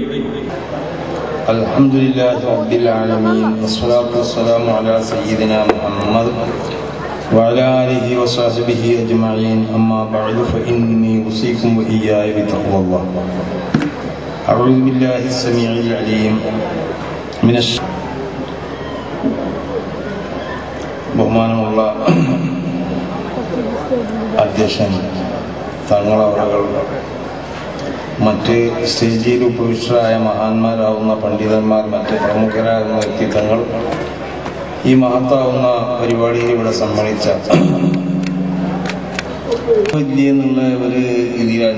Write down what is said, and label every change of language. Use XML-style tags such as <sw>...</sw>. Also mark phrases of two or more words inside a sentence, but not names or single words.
<ar>الحمد لله رب العالمين والصلاة والسلام على سيدنا محمد وعلى آله وصحبه أجمعين. أما بعد فإني أوصيكم وإياي بتقوى الله. أعوذ بالله السميع العليم من</ar> <ml>ബഹുമാനമുള്ള അധ്യക്ഷൻ, തങ്ങളവറുകൾ, മറ്റ് സ്റ്റേജിൽ ഉപവിഷ്ടരായ മഹാന്മാരാവുന്ന പണ്ഡിതന്മാർ, മറ്റ് പ്രമുഖരാകുന്ന വ്യക്തിത്വങ്ങൾ, ഈ മഹത്താവുന്ന പരിപാടിയിൽ ഇവിടെ സമ്മേളിച്ച എന്നുള്ള ഒരു ഇതിലായിരുന്നു.</ml>